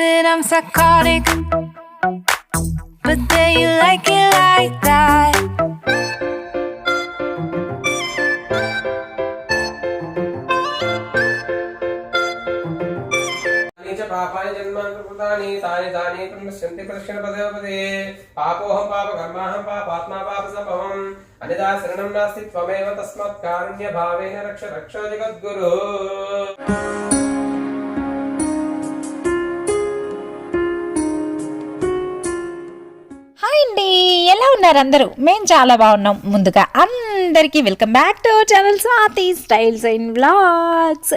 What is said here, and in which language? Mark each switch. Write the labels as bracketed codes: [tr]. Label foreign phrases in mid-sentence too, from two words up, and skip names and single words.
[en] I'm psychotic, but then you like it like that. [sa] पापानि जन्मानि कृतानि तानि तानि पुनश्चन्ति प्रदक्षिण पदे पदे पापोऽहं पापकर्माहं पापात्मा पापसम्भवम् अन्यथा शरणं नास्ति त्वमेव तस्मात् कारुण्यभावेन रक्ष रक्ष जगद्गुरु। [te] హాయ్ అండి, ఎలా ఉన్నారు అందరూ? మేము చాలా బాగున్నాం. ముందుగా అందరికీ [en] welcome back to our channel [te] స్వాతి స్టైల్స్ అండ్ వ్లాగ్స్.